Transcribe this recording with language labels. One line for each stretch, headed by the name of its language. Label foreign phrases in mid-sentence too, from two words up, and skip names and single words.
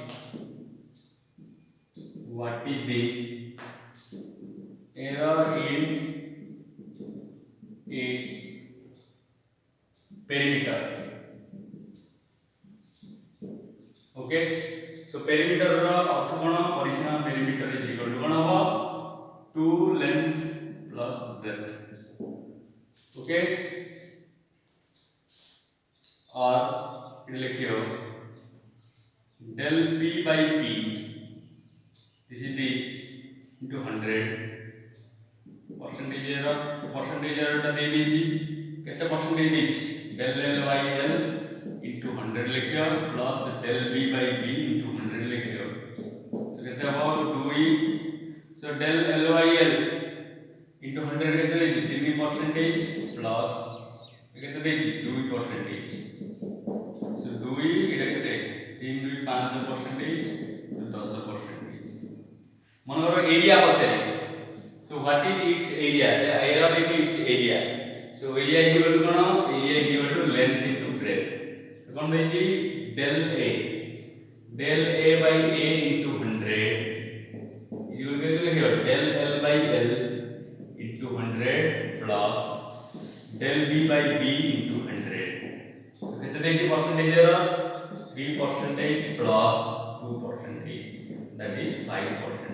English: What is the error in its perimeter? Okay, so perimeter
Odia: ର ଅର୍ଥ କଣ
English: original perimeter is equal to
Odia: କଣ ହେବ
English: 2 length plus breadth. Okay,
Odia: ଆଉ ଏ ଲେଖିଓ
English: del p by p this is the into 100 percentage error
Odia: ଟା ଦେ ଦେଇଛି କେତେ ପରସେଣ୍ଟେଜ ଦେଇଛି
English: del l by l into 100 लिखियो प्लस del b by b into 100 लिखियो so केते हो 2e so del l by l into 100
Odia: କେତେ ଦେଇଛି
English: 3% प्लस
Odia: କେତେ ଦେଇଛି
English: 2% so 2e
Odia: ଏଟା କେତେ
English: 3 2 5%
Odia: ତ 10% ମନେ କର ଏରିଆ ପଚାରେ
English: so what is its area the error in its area so area is equal to कोन area is equal to length into breadth so
Odia: କଣ ଦେଉଛି
English: del a by a into 100 is equal to लिखियो del l by l into 100 plus del b by b into 100 so
Odia: କେତେ ଦେଉଛି
English: percentage error 3% plus 2% that is 5%.